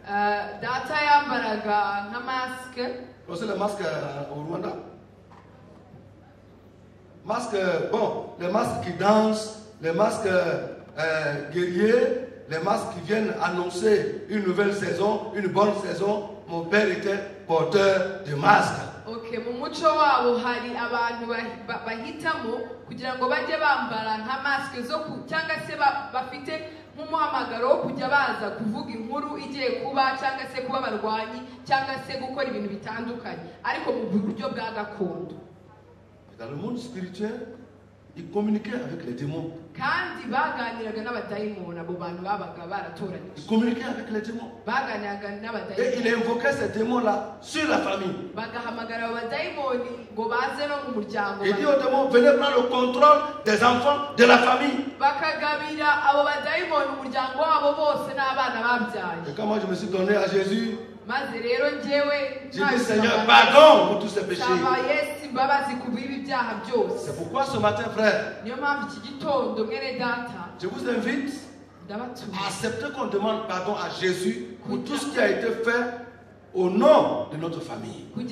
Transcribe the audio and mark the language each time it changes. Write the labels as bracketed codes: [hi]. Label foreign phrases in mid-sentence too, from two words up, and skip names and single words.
[fr] Vous savez le masque au Rwanda? Masque, bon, les masques qui dansent, les masques guerriers, les masques qui viennent annoncer une nouvelle saison, une bonne saison. Mon père était porteur de masques. [rw] Okay, mu muco wabo hari abantu bahitamo kugira ngo bajye bambara nka mask zo cyangwa se bafite nk'umuhamagaro wo kujya baza kuvuga inkuru igiye kuba cyangwa se kuba abarwanyi cyangwa se gukora ibintu bitandukanye ariko mu buryo bwa gakondo. [fr] Dans le monde spirituel, ils communiquaient avec les démons. [rw] Kandi baganiraga n'abadayimoni abo bantu babaga baratoranyije. [fr] Ils communiquaient avec les démons. [rw] Baganiraga n'abadayimoni. [fr] Et il invoquait ces démons-là sur la famille. [rw] Bagahamagara abadayimoni ngo baze no mu muryango. [fr] Il dit aux démons, venez prendre le contrôle des enfants de la famille. [rw] Bakagabira abo badayimoni umuryango wabo bose n'abana babyaye. [fr] Et quand moi je me suis donné à Jésus, j'ai dit Seigneur, pardon pour tous ces péchés. C'est pourquoi ce matin, frère, je vous invite à accepter qu'on demande pardon à Jésus pour tout ce qui a été fait au nom de notre famille.